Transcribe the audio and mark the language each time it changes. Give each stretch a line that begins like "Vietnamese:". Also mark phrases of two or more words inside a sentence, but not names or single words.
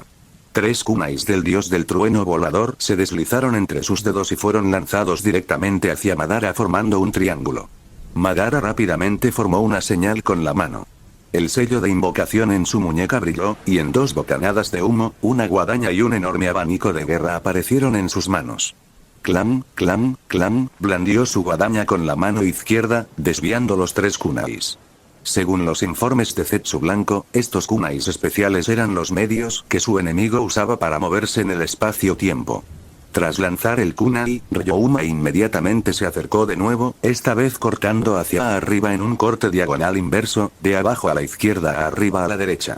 Spanish: 3 kunais del dios del trueno volador se deslizaron entre sus dedos y fueron lanzados directamente hacia Madara formando un triángulo. Madara rápidamente formó una señal con la mano. El sello de invocación en su muñeca brilló, y en 2 bocanadas de humo, una guadaña y un enorme abanico de guerra aparecieron en sus manos. Clam, clam, clam, blandió su guadaña con la mano izquierda, desviando los 3 kunais. Según los informes de Zetsu Blanco, estos kunais especiales eran los medios que su enemigo usaba para moverse en el espacio-tiempo. Tras lanzar el kunai, Ryouma inmediatamente se acercó de nuevo, esta vez cortando hacia arriba en un corte diagonal inverso, de abajo a la izquierda a arriba a la derecha.